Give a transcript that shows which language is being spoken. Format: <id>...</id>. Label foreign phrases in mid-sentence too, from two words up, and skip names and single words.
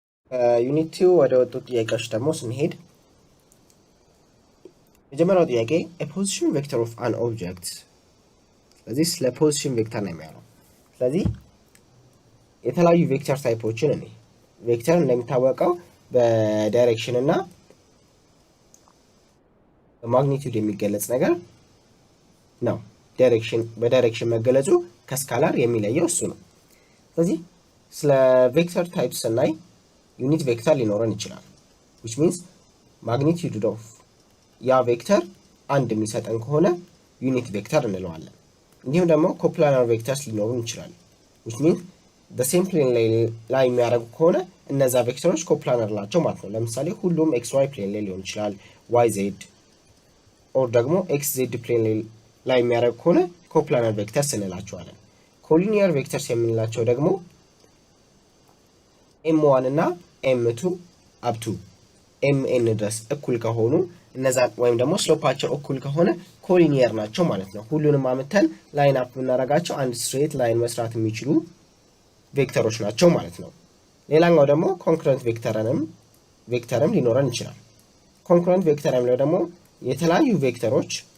<am>ዩኒት 2 ወደ ወጡት ጥያቄዎች ደግሞ ስንሄድ የመጀመሪያው ጥያቄ</am> <en>a position vector of an object</en> <am>ስለዚህ ስለ</am> <en>position vector</en> <am>ነው የሚያወራው። ስለዚህ የተለያዩ ቬክተር ታይፖችን እኔ ቬክተር እንደሚታወቀው በዳይሬክሽን እና በማግኒቲዩድ የሚገለጽ ነገር ነው። በዳይሬክሽን መገለጹ ከስካላር የሚለየው እሱ ነው። ስለዚህ ስለ</am> <en>vector types</en> <am>ስናይ</am> <en>unit vector</en> <am>ሊኖረን ይችላል</am> <en>which means magnitude of</en> <am>ያ ቬክተር አንድ የሚሰጠን ከሆነ</am> <en>unit vector</en> <am>እንለዋለን። እንዲሁም ደግሞ</am> <en>coplanar vectors</en> <am>ሊኖሩን ይችላል</am> <en>which means the same plane</en> <am>ላይ የሚያደርጉ ከሆነ እነዛ ቬክተሮች ኮፕላናር ናቸው ማለት ነው። ለምሳሌ ሁሉም xy ፕሌን ላይ ሊሆን ይችላል yz or ደግሞ xz ፕሌን ላይ የሚያደርጉ ከሆነ</am> <en>coplanar vectors</en> <am>እንላቸዋለን።</am> <en>collinear vectors</en> <am>የምንላቸው ደግሞ m1 እና m2</am> <en>up to mn</en> <am>ድረስ እኩል ከሆኑ እነዛ ወይም ደግሞ ስሎፓቸው እኩል ከሆነ ኮሊኒየር ናቸው ማለት ነው። ሁሉንም አመተን</am> <en>line up</en> <am>ብናረጋቸው አንድ</am> <en>straight line</en> <am>መስራት የሚችሉ ቬክተሮች ናቸው ማለት ነው። ሌላኛው ደግሞ ኮንክረንት ቬክተርም ሊኖረን ይችላል።</am> <en>concurrent vector</en> <am>የሚለው ደግሞ የተለያዩ ቬክተሮች</am>